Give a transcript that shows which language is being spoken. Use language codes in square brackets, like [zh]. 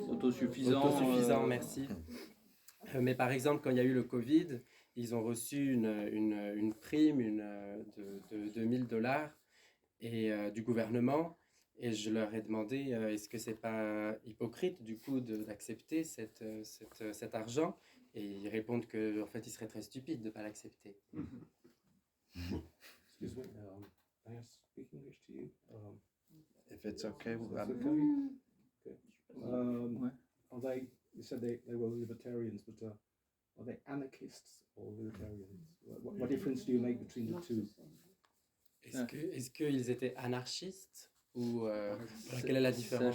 [fr] Autosuffisant, merci. Mais par exemple, quand il y a eu le Covid, ils ont reçu une prime de $2,000 du gouvernement. Et je leur ai demandé, est-ce que c'est pas hypocrite du coup d'accepter cet argent? Et ils répondent que en fait, ils seraient très stupides de ne pas l'accepter. [en] Excuse me, I speak English to you. If it's okay, we'll That's have okay. Are they? You said they were libertarians, but are they anarchists or libertarians? What difference do you make between the two? [fr] Est-ce qu'ils étaient anarchistes ou quelle est la différence?